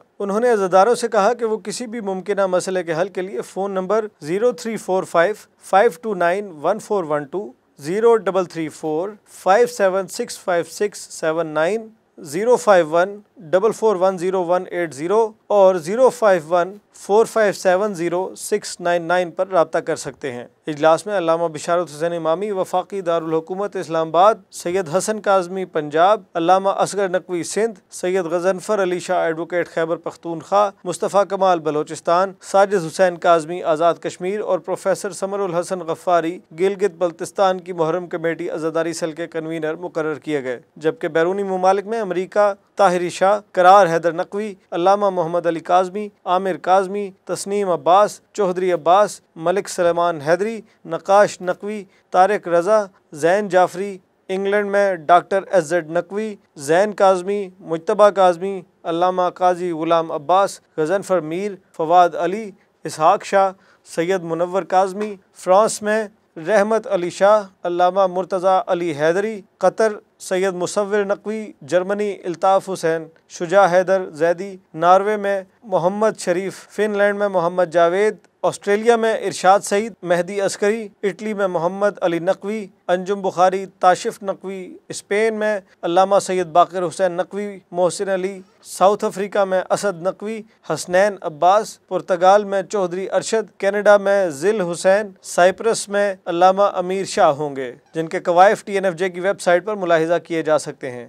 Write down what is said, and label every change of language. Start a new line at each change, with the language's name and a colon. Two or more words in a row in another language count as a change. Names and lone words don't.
Urdu: انہوں نے عزاداروں سے کہا کہ وہ کسی بھی ممکنہ مسئلے کے حل کے لیے فون نمبر 0345 529 1412، 0334 5765679، 051 44100180 اور 05145700699 پر رابطہ کر سکتے ہیں. اجلاس میں علامہ بشارت حسین امامی وفاقی دارالحکومت اسلام آباد، سید حسن کاظمی پنجاب، علامہ اصغر نقوی سندھ، سید غضنفر علی شاہ ایڈووکیٹ خیبر پختونخوا، مصطفیٰ کمال بلوچستان، ساجد حسین کاظمی آزاد کشمیر اور پروفیسر ثمرالحسن غفاری گلگت بلتستان کی محرم کمیٹی عزاداری سیل کے کنوینر مقرر کیے گئے. جبکہ بیرونی ممالک میں امریکہ طاہری شاہ، قرار حیدر نقوی، علامہ محمد علی کاظمی، عامر کاظمی، تسنیم عباس، چوہدری عباس، ملک سلیمان حیدری، نقاش نقوی، طارق رضا, زین جعفری، انگلینڈ میں ڈاکٹر SZ نقوی، زین کاظمی، مجتبیٰ کاظمی، علامہ قاضی غلام عباس، غضنفر میر، فواد علی، اسحاق شاہ، سید منور کاظمی، فرانس میں رحمت علی شاہ، علامہ مرتضیٰ علی حیدری، قطر سید مصور نقوی، جرمنی الطاف حسین، شجاع حیدر زیدی، ناروے میں محمد شریف، فن لینڈ میں محمد جاوید، آسٹریلیا میں ارشاد سعید، مہدی عسکری، اٹلی میں محمد علی نقوی، انجم بخاری، تاشف نقوی، سپین میں علامہ سید باقر حسین نقوی، محسن علی، ساؤتھ افریقہ میں اسد نقوی، حسنین عباس، پرتگال میں چوہدری ارشد، کینیڈا میں ذل حسین، سائپرس میں علامہ امیر شاہ ہوں گے، جن کے کوائف TNFJ کی ویب سائٹ پر ملاحظہ کیے جا سکتے ہیں.